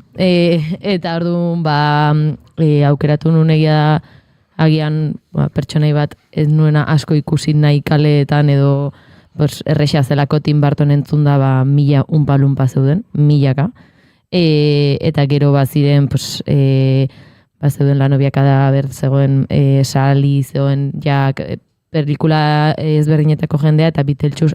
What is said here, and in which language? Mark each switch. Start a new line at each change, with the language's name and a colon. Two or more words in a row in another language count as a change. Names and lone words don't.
Basque: Eta ordun, aukeratu nun egia agian pertsonai bat ez nuena asko ikusi nahi kaleetan edo erresa zelako Tim Burton entzun da 1000 unpa-lumpa zeuden, 1000ka. Eta gero baziren, zeuden La novia cadáver, zegoen Sally, zegoen pelikula ezberdinetako jendea eta Beetlejuice